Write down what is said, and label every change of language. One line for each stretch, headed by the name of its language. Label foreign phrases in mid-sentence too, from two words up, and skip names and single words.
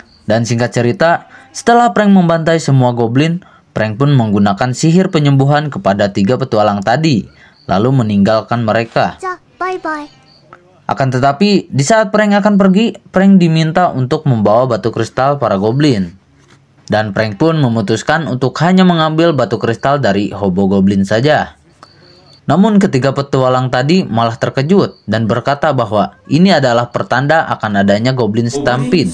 Indonesian: Dan singkat cerita, setelah Frank membantai semua goblin, Frank pun menggunakan sihir penyembuhan kepada 3 petualang tadi, lalu meninggalkan mereka.
Japanese: じゃ、バイバイ。
Indonesian: Akan tetapi, di saat Frank akan pergi, Frank diminta untuk membawa batu kristal para goblin. Dan Frank pun memutuskan untuk hanya mengambil batu kristal dari Hobgoblin saja. Namun ketiga petualang tadi malah terkejut dan berkata bahwa ini adalah pertanda akan adanya
English: Goblin Stampede.